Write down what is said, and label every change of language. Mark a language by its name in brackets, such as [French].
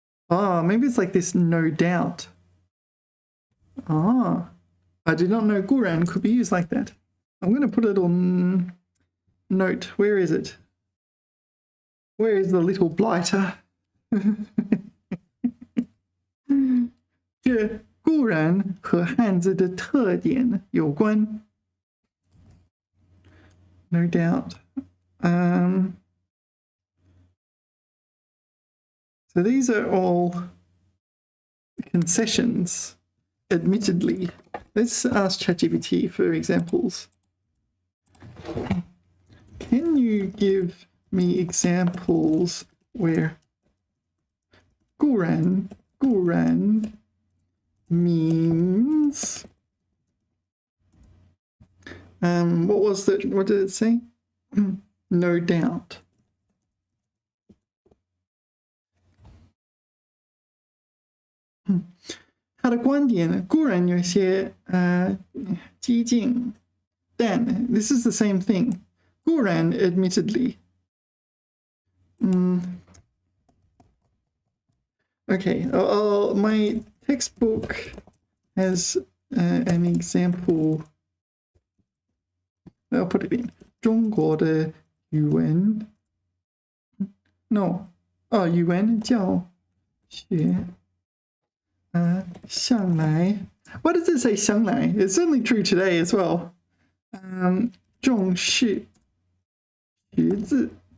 [English] Maybe it's like this no doubt. I did not know 固然 could be used like that. I'm going to put it on note. Where is it? Where is the little blighter? [Chinese] 这固然和汉字的特点有关。 [English] No doubt. So these are all concessions, admittedly. Let's ask ChatGPT for examples. Can you give me examples where 固然 means what did it say? No doubt. Hmm. [Chinese] 他的观点固然有些激进，但 [English] this is the same thing. 固然 admittedly. Okay, my textbook has an example I'll put it in [Chinese] 中国的语文 [English] no [Chinese] 语文教学向来 [English] why does it say [Chinese] 向来 [English] it's certainly true today as well [Chinese] 重视识字